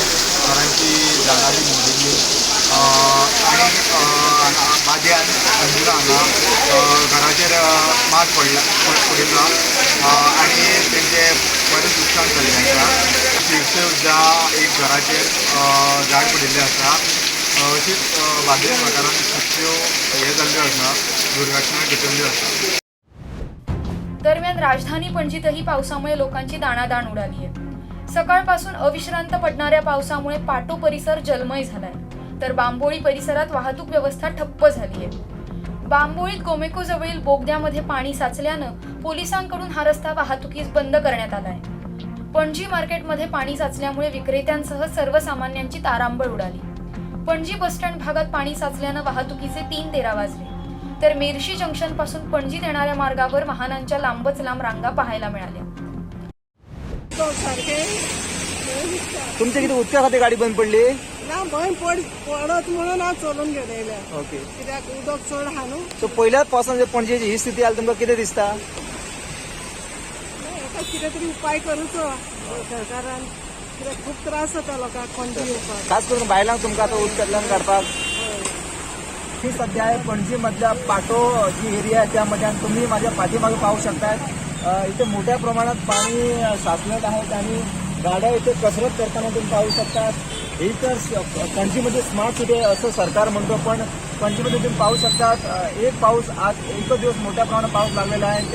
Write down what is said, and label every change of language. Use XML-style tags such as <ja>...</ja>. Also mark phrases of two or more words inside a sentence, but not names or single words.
<kok>घरांची झाडां बी मोडिल्लीं आनी बाद्यान अंजुना हांगा घराचेर मात पडिल्लो आनी तेंचे बरें नुकसान जालें तांकां. शिरसे सुद्दां एक घराचेर झाड पडिल्लें आसा. अशीच बार्देश वाठारांत कितल्यो हे जाल्ल्यो आसा, दुर्घटना घटिल्ल्यो आसा.</kok> <mr>दरम्यान राजधानी पणजीतही पावसामुळे लोकांची दाणादाण उडाली आहे. सकाळपासून अविश्रांत पडणाऱ्या पावसामुळे पाटो परिसर जलमय झालाय, तर बांबोळी परिसरात वाहतूक व्यवस्था ठप्प झाली आहे. बांबोळीत गोमेको जवळील बोगद्यामध्ये पाणी साचल्यानं पोलिसांकडून हा रस्ता वाहतुकीस बंद करण्यात आलाय. पणजी मार्केटमध्ये पाणी साचल्यामुळे विक्रेत्यांसह सर्वसामान्यांची तारांबळ उडाली. पणजी बसस्टँड भागात पाणी साचल्यानं वाहतुकीचे 3 तेरा वाजले, तर मेर्शी जंक्शन पासून पणजीत येणाऱ्या मार्गावर वाहनांच्या लांबच लांब रांगा पाहायला मिळाल्या.</mr> <kok>तुमच्या किती उदका खातीर गाडी बंद पडली? ना बंद पडत म्हणून हांव चलून गेलेले. ओके. कित्याक उदक चड आहा न्हू. सो पयल्याच पावसान पणजेची ही स्थिती आली तुमकां कितें दिसता? हेका कितें तरी उपाय करूचो सरकारान. कित्याक खूब त्रास जाता लोकांक पणजी येवपाक. खास करून बायलांक तुमकां आतां उदकांतल्यान काडपाक.</kok> <mr>ही सध्या आहे पणजी मधल्या पाटो जी एरिया आहे त्यामध्ये आणि तुम्ही माझ्या पाठीमागे पाहू शकतात. इथे मोठ्या प्रमाणात पाणी साचलेलं आहे आणि गाड्या इथे कसरत करताना तुम्ही पाहू शकतात. ही तर पणजीमध्ये स्मार्ट सिटी आहे असं सरकार म्हणतो, पण पणजीमध्ये तुम्ही पाहू शकतात एक पाऊस आज एकच दिवस मोठ्या प्रमाणात पाऊस लागलेला आहे.</mr>